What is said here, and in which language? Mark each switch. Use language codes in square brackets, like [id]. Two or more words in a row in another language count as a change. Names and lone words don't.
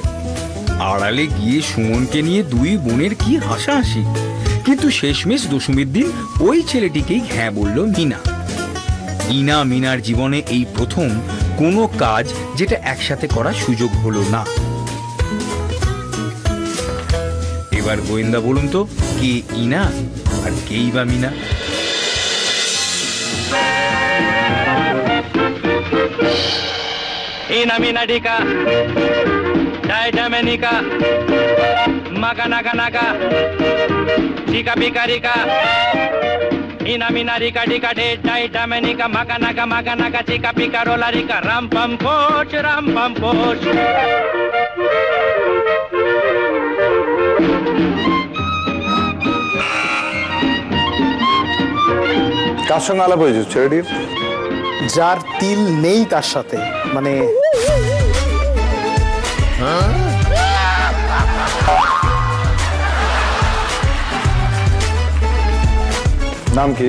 [bn] আড়ালে গিয়ে সুমনকে নিয়ে দুই বোনের কি হাসাহাসি, কিন্তু শেষমেশ দশমীর দিন ওই ছেলেটিকেই হ্যাঁ বলল মিনা। ইনা মিনার জীবনে এই প্রথম কোনো কাজ যেটা একসাথে করার সুযোগ হলো না। এবার গোয়েন্দা বলুন তো, কে ইনা আর কেই বা মিনা? Ina mina dika, dai damenika, maga naga naga, dika bika dika. Ina mina dika dika de dai damenika, maga naga dika bika rola dika, ram pam poch, ram pam poch. কার সঙ্গে আলাপ হয়েছে ছেলেটির? যার তিল নেই তার সাথে, মানে নাম কি?